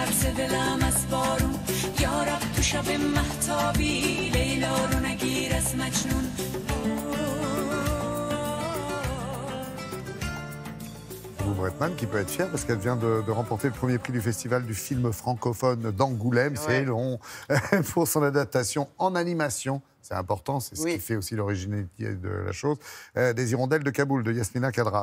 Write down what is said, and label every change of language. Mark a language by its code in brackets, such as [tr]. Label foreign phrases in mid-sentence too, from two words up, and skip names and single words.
[fa] دلم از بارون یا رب تو شب مهتابی لیلا رو نگیر از مجنون. [fr] Bretman qui peut être fière parce qu'elle vient de remporter le premier prix du festival du film francophone d'Angoulême. Ouais. C'est long pour son adaptation en animation. C'est important, c'est ce qui fait aussi l'originalité de la chose. Des hirondelles de Kaboul de Yasmina Khadra.